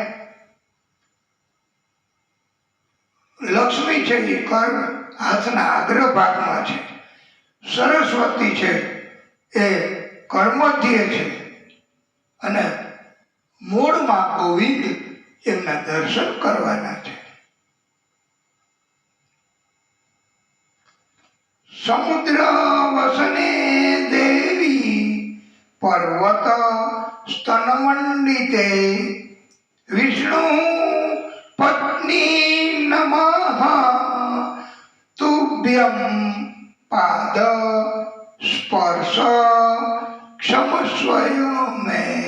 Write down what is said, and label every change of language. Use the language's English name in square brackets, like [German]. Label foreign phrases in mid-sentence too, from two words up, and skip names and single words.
[Gujarati] લક્ષ્મી છે એ કર હાથના અગ્રભાગમાં છે, સરસ્વતી છે એ કર્મધ્ય છે અને મૂળમાં ગોવિંદ એમના દર્શન કરવાના છે। [Sanskrit] समुद्र वसने देवी, पर्वत स्तनमंडिते, विष्णु पत्नी नमः तुभ्यं पाद स्पर्श क्षमस्व मे।